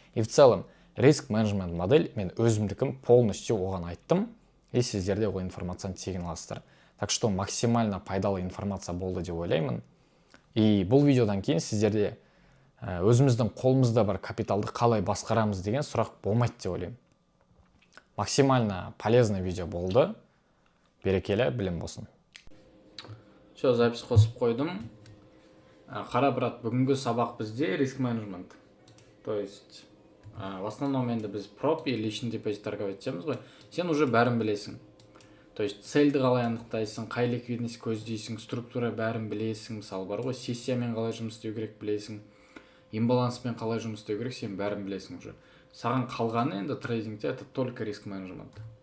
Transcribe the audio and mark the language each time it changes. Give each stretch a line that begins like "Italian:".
Russian: И в целом
Kazakh: риск менеджмент модель мен өзімдікім
Russian: полностью
Kazakh: оған айттым, и сіздерде ол информацияны тегін аласыздар.
Russian: Так что максимально
Kazakh: пайдалы информация болды деп ойлаймын. И бұл видеодан кейін сіздерде өзіміздің қолымызда бар капиталды қалай басқарамыз деген сұрақ болмайды деп ойлаймын.
Russian: Максимально полезный видео
Kazakh: болды. Берекелі білім болсын.
Russian: Все, запись
Kazakh: қосып қойдым. Қара брат, бүгінгі сабақ бізде риск менеджмент.
Russian: То есть в основном
Kazakh: енді біз
Russian: проб и личный депозит торговать
Kazakh: етеміз ғой. Сен
Russian: уже
Kazakh: бәрін білесің.
Russian: То есть
Kazakh: цельді қалай анықтайсың, қай ликвидность көздейсің, структура бәрін білесің. Мысалы бар ғой, сессиямен қалай жұмыс істеу керек білесің, имбаланспен қалай жұмыс істеу керек, сен бәрін білесің
Russian: уже.
Kazakh: Саған қалғаны енді трейдингте
Russian: это только
Kazakh: риск менеджмент.